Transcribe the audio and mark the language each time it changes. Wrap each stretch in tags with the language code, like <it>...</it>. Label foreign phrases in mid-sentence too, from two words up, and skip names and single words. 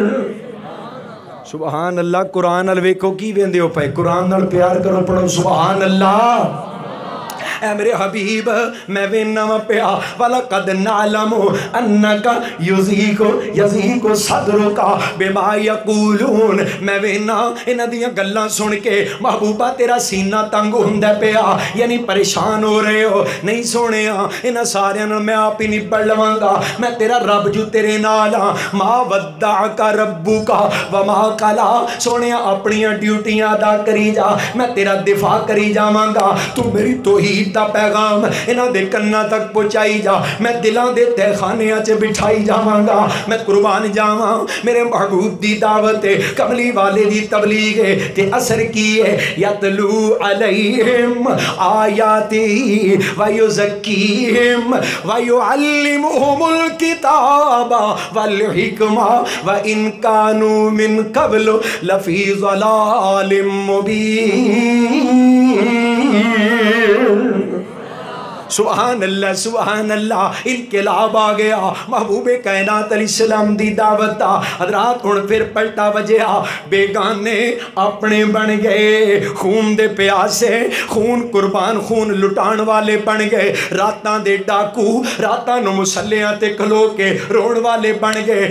<ar>سبحان الله.</ar> <pa>ਕੁਰਾਨ ਨਾਲ ਵੇਖੋ ਕੀ ਵੇਂਦੇ ਹੋ ਪੇ, ਕੁਰਾਨ ਨਾਲ ਪਿਆਰ ਕਰੋ, ਪੜ੍ਹੋ</pa> <ar>سبحان الله.</ar> <pa>ਐ ਮੇਰੇ ਹਬੀਬ ਮੈਂ ਵੇਨਾ ਪਿਆ</pa> <ar>ولقد نعلم أنك يضيق صدرك بما يقولون.</ar> <pa>ਮੈਂ ਵੇਨਾ ਇਨ੍ਹਾਂ ਦੀਆਂ ਗੱਲਾਂ ਸੁਣ ਕੇ ਮਹਿਬੂਬਾ ਤੇਰਾ ਸੀਨਾ ਤੰਗ ਹੁੰਦਾ ਪਿਆ, ਯਾਨੀ ਪਰੇਸ਼ਾਨ ਹੋ ਰਹੇ ਹੋ। ਨਹੀਂ ਸੋਹਣਿਆ ਇਨ੍ਹਾਂ ਸਾਰਿਆਂ ਨਾਲ ਮੈਂ ਆਪ ਹੀ ਨਿਬੜ ਲਵਾਂਗਾ, ਮੈਂ ਤੇਰਾ ਰੱਬ ਜੂ ਤੇਰੇ ਨਾਲ ਹਾਂ।</pa> <ar>ما ودعك ربك وما قلى.</ar> <pa>ਸੋਹਣਿਆ ਅਪਣੀਆਂ ਡਿਊਟੀਆਂ ਅਦਾ ਕਰੀ ਜਾ, ਮੈਂ ਤੇਰਾ ਦਿਫ਼ਾ ਕਰੀ ਜਾਵਾਂਗਾ। ਤੂੰ ਮੇਰੀ ਤੌਹੀਦ ਦਾ ਪੈਗ਼ਾਮ ਇਨ੍ਹਾਂ ਦੇ ਕੰਨਾਂ ਤਕ ਪਹੁੰਚਾਈ ਜਾ, ਮੈਂ ਦਿਲਾਂ ਦੇ ਤਹਿਖ਼ਾਨਿਆਂ ਚ ਬਿਠਾਈ ਜਾਵਾਂਗਾ। ਮੈਂ ਕੁਰਬਾਨ ਜਾਵਾਂ ਮੇਰੇ ਮਹਿਬੂਬ ਦੀ ਦਾਵਤ ਹੈ, ਕਮਲੀ ਵਾਲੇ ਦੀ ਤਬਲੀਗ਼ ਹੈ ਤੇ ਅਸਰ ਕੀ ਹੈ।</pa> <ar>يتلو عليهم آياته ويزكيهم ويعلمهم الكتاب والحكمة وإن كانوا من قبل لفي ضلال مبين. سبحان الله سبحان الله.</ar> <pa>ਇਨਕਲਾਬ ਆ ਗਿਆ ਮਹਿਬੂਬੇ ਕਾਇਨਾਤ ਅਲੈਹਿੱਸਲਾਮ ਦੀ ਦਾਵਤ ਦਾ। ਹਜ਼ਰਾਤ ਹੁਣ ਫਿਰ ਪਲਟਾ ਵੱਜਿਆ, ਬੇਗਾਨੇ ਅਪਣੇ ਬਣ ਗਏ, ਖ਼ੂਨ ਦੇ ਪਿਆਸੇ, ਖ਼ੂਨ ਕੁਰਬਾਨ, ਖ਼ੂਨ ਲੁਟਾਣ ਵਾਲੇ ਬਣ ਗਏ। ਰਾਤਾਂ ਦੇ ਡਾਕੂ ਰਾਤਾਂ ਨੂੰ ਮੁਸੱਲਿਆਂ ਤੇ ਖਲੋ ਕੇ ਰੋਣ ਵਾਲੇ ਬਣ ਗਏ।</pa>